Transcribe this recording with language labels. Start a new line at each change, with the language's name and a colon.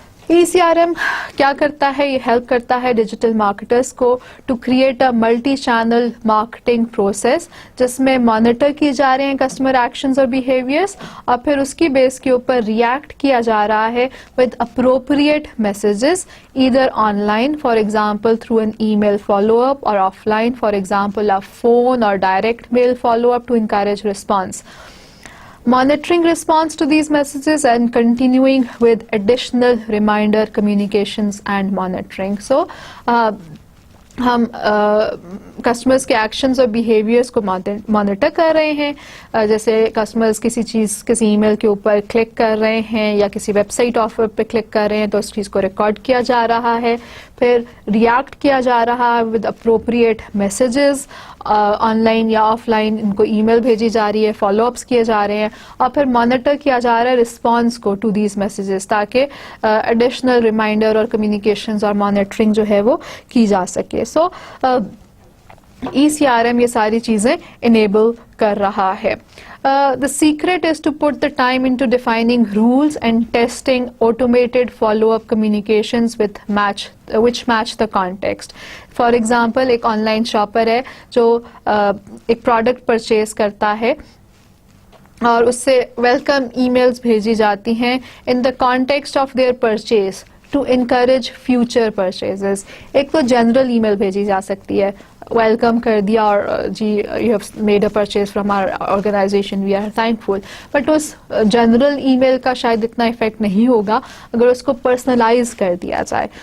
Urdu: ECRM کیا کرتا ہے؟ یہ ہیلپ کرتا ہے ڈیجیٹل مارکیٹرز کو
English: To create a multi channel marketing process, جس میں monitor کیے جا رہے ہیں کسٹمر ایکشنز اور بیہیویئرس، اور پھر اس کی بیس کے اوپر ریئیکٹ کیا جا رہا ہے with appropriate messages, either online for example through an email follow up, اور offline for example a phone or direct mail follow up to encourage response. Monitoring response to these messages and continuing with additional reminder communications and monitoring.
Urdu: So ہم customers کے actions اور behaviours کو monitor کر رہے ہیں، جیسے customers کسی ای میل کے اوپر کلک کر رہے ہیں یا کسی ویب سائٹ آفر پہ کلک کر رہے ہیں تو اس چیز کو ریکارڈ کیا جا رہا ہے، پھر ریئیکٹ کیا جا رہا ہے with appropriate messages, on line یا آف لائن ان کو ای میل بھیجی جا رہی ہے، فالو اپس کیے جا رہے ہیں، اور پھر مانیٹر کیا جا رہا ہے رسپانس کو ٹو دیز میسیجز، تاکہ ایڈیشنل ریمائنڈر اور کمیونیکیشنز اور مانیٹرنگ جو ہے وہ کی جا سکے. سو ECRM یہ ساری چیزیں انیبل کر رہا ہے.
English: The secret is to put the time into defining rules and testing automated follow-up communications which match the context.
Urdu: For example, ایک آن لائن شاپر ہے جو ایک پروڈکٹ پرچیز کرتا ہے اور اس سے ویلکم ای میلز بھیجی جاتی ہیں
English: In the context of their purchase to encourage future purchases.
Urdu: ایک تو جنرل ای میل بھیجی جا سکتی ہے، ویلکم کر دیا اور جی
English: you have made a purchase from our organisation, we are thankful,
Urdu: but اس general ای میل کا شاید اتنا افیکٹ نہیں ہوگا اگر اس کو پرسنلائز کر دیا جائے.